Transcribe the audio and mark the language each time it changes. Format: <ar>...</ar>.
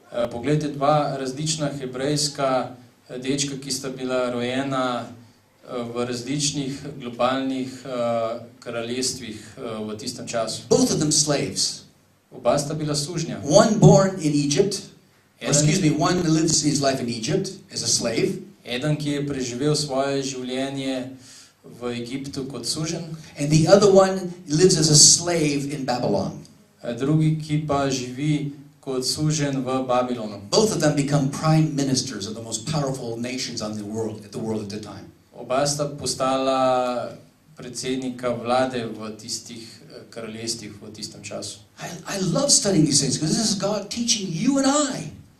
<sl>Poglejte 2 različna hebrejska dečka, ki sta bila rojena v različnih globalnih kraljestvih v tistem času.</sl> <en>Both of them slaves.</en> <sl>Oba sta bila sužnja.</sl> <en>One born in Egypt, one lives his life in Egypt as a slave.</en> <sl>Eden, ki je preživel svoje življenje v Egiptu kot suženj.</sl> <en>And the other one lives as a slave in Babylon.</en> <sl>Drugi, ki pa živi kot suženj v Babilonu.</sl> <en>Both of them become prime ministers of the most powerful nations on the world at the time.</en> <sl>Oba sta postala predsednika vlade v tistih kraljestvih v tistem času.</sl> <en>I love studying these things because this is God teaching you and I.</en>